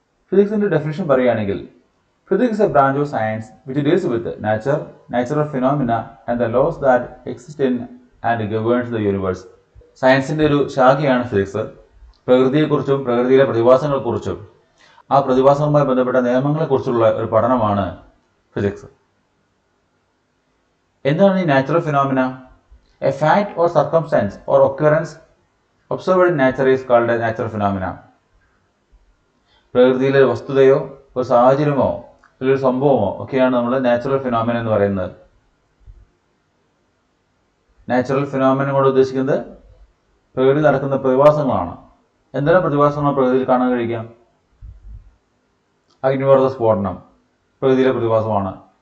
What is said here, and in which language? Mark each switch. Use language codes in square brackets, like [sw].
[ml] ഫിസിക്സിന്റെ definition പറയുകയാണെങ്കിൽ, [en] Physics a branch of science which deals with nature, natural phenomena and the laws that exist in and governs the universe. [ml] സയൻസിന്റെ ഒരു ശാഖയാണ് physics. പ്രകൃതിയെക്കുറിച്ചും പ്രകൃതിയിലെ പ്രതിഭാസങ്ങളെക്കുറിച്ചും ആ പ്രതിഭാസങ്ങളുമായി ബന്ധപ്പെട്ട നിയമങ്ങളെക്കുറിച്ചുള്ള ഒരു പഠനമാണ് ഫിസിക്സ്. എന്താണ് ഈ natural phenomena? [en] A fact or circumstance or occurrence observed in nature is called a natural phenomena. [ml] പ്രകൃതിയിലെ ഒരു വസ്തുതയോ ഒരു സാഹചര്യമോ ഒരു സംഭവമോ ഒക്കെയാണ് നമ്മൾ നാച്ചുറൽ ഫിനോമിന എന്ന് പറയുന്നത്. നാച്ചുറൽ ഫിനോമിന കൊണ്ട് ഉദ്ദേശിക്കുന്നത് പ്രകൃതി നടക്കുന്ന പ്രതിഭാസങ്ങളാണ്. എന്തെല്ലാം പ്രതിഭാസങ്ങളാണ് പ്രകൃതിയിൽ കാണാൻ കഴിയുക? അഗ്നിപർവ്വത സ്ഫോടനം പ്രകൃതിയിലെ പ്രതിഭാസമാണ്.